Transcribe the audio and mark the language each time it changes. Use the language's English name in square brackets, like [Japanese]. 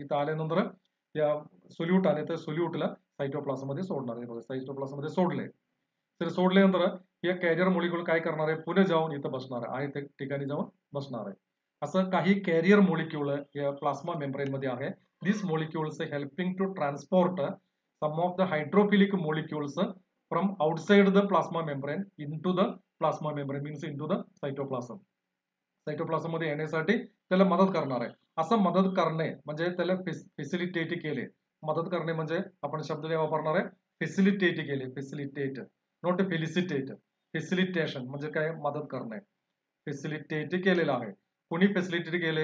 [Marathi] इथं आल्यानंतर त्या सोल्यूट आले तर सोल्यूटला सायटोप्लाझम मध्ये सोडणार आहे, सायटोप्लाझम मध्ये सोडले तर सोडल्यानंतर हे कॅरियर मॉलिक्यूल काय करणार आहे? पुढे जाऊन इथं बसणार आहे त्या ठिकाणी जाऊन बसणार आहे. असं काही कॅरियर मॉलिक्यूल या प्लाझ्मा मेम्ब्रेन मध्ये आहे. [English] This molecules helping to transport some of the hydrophilic molecules from outside the plasma membrane into the plasma membrane, means into the cytoplasm. [Marathi] Cytoplasm मध्ये येण्यासाठी त्याला मदत करणार आहे. असं मदत करणे म्हणजे त्याला फॅसिलिटेट केले. मदत करणे म्हणजे आपण शब्द वापरणार आहे फॅसिलिटेट केले, फॅसिलिटेट, नॉट फेलिसिटेट. फॅसिलिटेशन म्हणजे काय? मदत करणे. फॅसिलिटेट केलेलं आहे. कोणी फॅसिलिटेट केले?